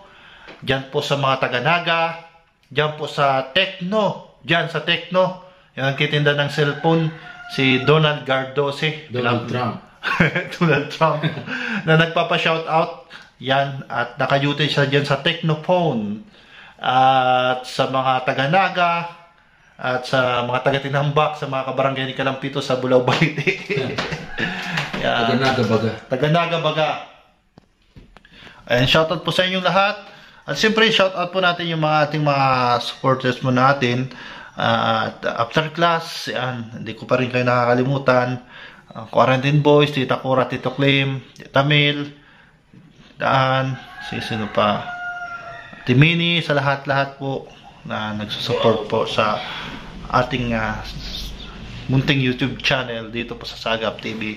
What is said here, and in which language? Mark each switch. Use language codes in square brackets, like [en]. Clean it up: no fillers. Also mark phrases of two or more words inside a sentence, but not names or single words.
[tl] Diyan po sa mga taga-Naga, diyan po sa Tecno, yung nagtitinda ng cellphone, si Donald Gardose. Donald Trump. Donald Trump. Na nagpapa-shoutout. Yan. At naka-duty siya dyan sa Technophone. At sa mga taga-Naga. At sa mga taga-Tinambak. Sa mga kabarangay ni Kalampito sa Bulao, Balite. Taga-Naga baga. Taga-Naga baga. Ayan, shoutout po sa inyong lahat. At siyempre, shoutout po natin yung ating mga supporters mo natin. At [en] after class, [tl] yan, hindi ko pa rin kayo nakakalimutan. Quarantine Boys, Tita Cora, Tito Clem, Tita Mil, Daan, sino pa, Timini, sa lahat-lahat po na nagsusupport po sa ating munting YouTube channel dito po sa Sagap TV.